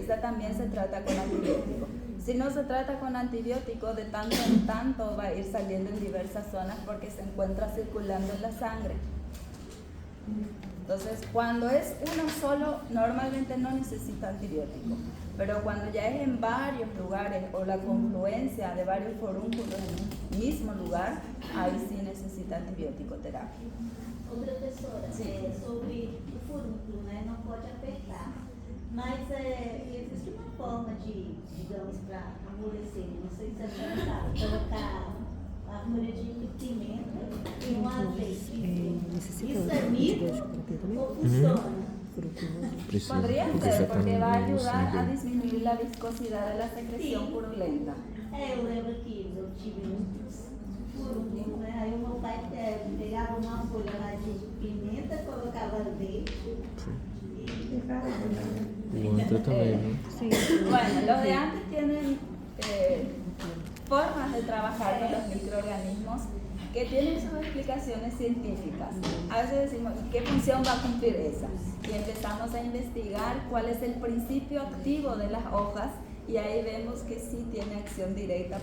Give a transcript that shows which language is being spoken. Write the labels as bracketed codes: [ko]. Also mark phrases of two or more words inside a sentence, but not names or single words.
[es] Esa también se trata con antibiótico. Si no se trata con antibiótico, de tanto en tanto va a ir saliendo en diversas zonas porque se encuentra circulando en la sangre. Entonces, cuando es uno solo, normalmente no necesita antibiótico. Pero cuando ya es en varios lugares o la confluencia de varios forúnculos en un mismo lugar, ahí sí necesita antibiótico terapia. [pt] Outra professora, Sim. Sobre o furúnculo, né? Não pode apertar. Mas existe uma forma de, digamos, para amolecer, não sei se é pensado, colocar a folha de pimenta e um azeite. Isso é mito ou funciona? [es] Podría ser, porque va a ayudar a disminuir la viscosidad de la secreción purulenta. [pt] Eu lembro que eu tive muitos furúnculos, né? Aí o meu pai pegava uma folha lá de pimenta, colocava leite e [es] Otro también, Sí. Bueno, los de antes tienen formas de trabajar con los microorganismos que tienen sus explicaciones científicas. A veces decimos, ¿y qué función va a cumplir esa? Y empezamos a investigar cuál es el principio activo de las hojas y ahí vemos que sí tiene acción directa.